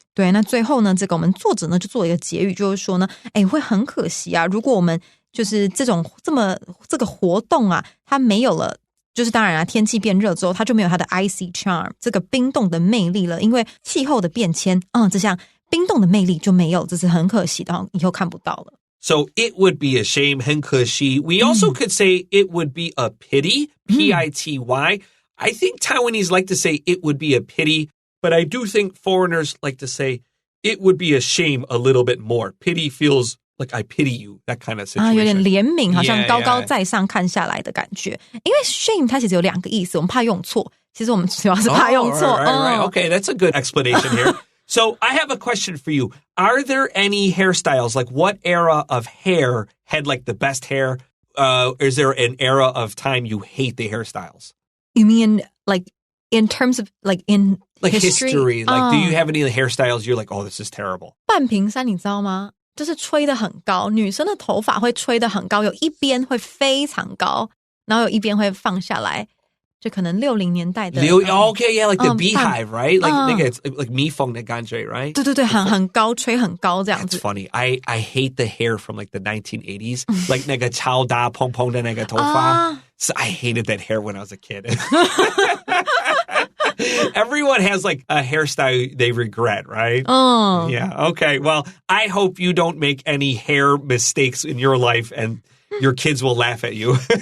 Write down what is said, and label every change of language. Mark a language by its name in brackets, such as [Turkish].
[Chinese] 对，那最后呢，这个我们作者呢就做了一个结语，就是说呢，会很可惜啊，如果我们就是这个活动啊，它没有了。就是当然啊，天气变热之后，它就没有它的 icy charm 这个冰冻的魅力了，因为气候的变迁，这项冰冻的魅力就没有，这是很可惜的，以后看不到了。 [English] So it would be a shame, [Chinese] 很可惜. [English] We also could say it would be a pity, P-I-T-Y. I think Taiwanese like to say it would be a pity, but I do think foreigners like to say it would be a shame a little bit more. Pity feels like I pity you, that kind of situation. [Chinese] 有点怜悯，好像高高在上看下来的感觉。因为 shame 它其实有两个意思，我们怕用错。其实我们主要是怕用错。 [English] Right. Okay, that's a good explanation here. So I have a question for you. Are there any hairstyles? Like what era of hair had like the best hair? Is there an era of time you hate the hairstyles? You mean like in terms of like in history. Like, do you have any hairstyles you're like, oh, this is terrible? [Chinese] 半屏山你知道吗？就是吹得很高，女生的头发会吹得很高，有一边会非常高，然后有一边会放下来，就可能60年代的。 [English] Okay, yeah, like the beehive, right? Like [Chinese] 那个 [English] like [Chinese] 蜜蜂的感觉 [English] right? [Chinese] 对对对，很高，吹很高这样子。 [English] It's funny. I hate the hair from like the 1980s, like [Chinese] 那个超大蓬蓬的那个头发。 [English] So I hated that hair when I was a kid. Everyone has like a hairstyle they regret, right? Oh. Yeah, okay. Well, I hope you don't make any hair mistakes in your life and your kids will laugh at you.